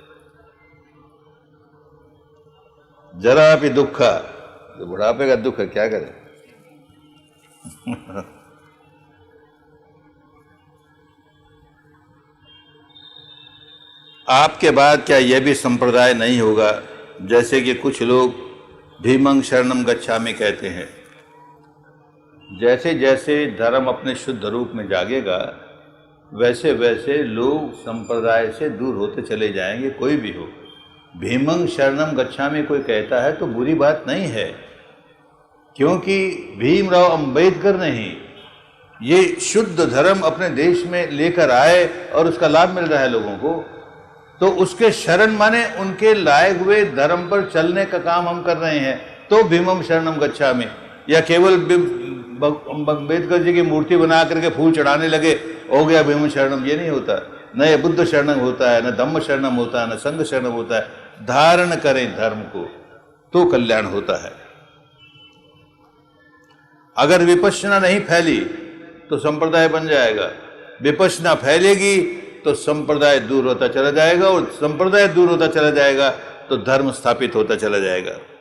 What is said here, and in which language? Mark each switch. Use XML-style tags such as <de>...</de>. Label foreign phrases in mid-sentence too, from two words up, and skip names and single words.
<hi>जरा भी दुखा, तो बुढ़ापे का दुख है, क्या करें। आपके बाद क्या यह भी संप्रदाय नहीं होगा, जैसे कि कुछ लोग</hi> <pi>भीमं शरणं गच्छामि</pi> <hi>कहते हैं। जैसे जैसे धर्म अपने शुद्ध रूप में जागेगा, वैसे वैसे लोग संप्रदाय से दूर होते चले जाएंगे। कोई भी हो,</hi> <pi>भीमं शरणं गच्छामि</pi> <hi>कोई कहता है तो बुरी बात नहीं है, क्योंकि भीमराव अंबेडकर नहीं, ये शुद्ध धर्म अपने देश में लेकर आए और उसका लाभ मिल रहा है लोगों को, तो उसके शरण माने उनके लाए हुए धर्म पर चलने का काम हम कर रहे हैं।</hi> <pi>तो भीमं शरणं गच्छामि,</pi> <hi>या केवल अम्बेडकर जी की मूर्ति बना करके फूल चढ़ाने लगे हो गया</hi> <pi>भीमं शरणं,</pi> <hi>ये नहीं होता। न ये</hi> <pi>बुद्ध शरणं</pi> <hi>होता है, न</hi> <pi>धम्म शरणं</pi> <hi>होता है, न</hi> <pi>संघ शरणं</pi> <hi>होता है। धारण करें धर्म को तो कल्याण होता है। अगर विपश्यना नहीं फैली तो संप्रदाय बन जाएगा, विपश्यना फैलेगी तो संप्रदाय दूर होता चला जाएगा, और संप्रदाय दूर होता चला जाएगा तो धर्म स्थापित होता चला जाएगा।</hi>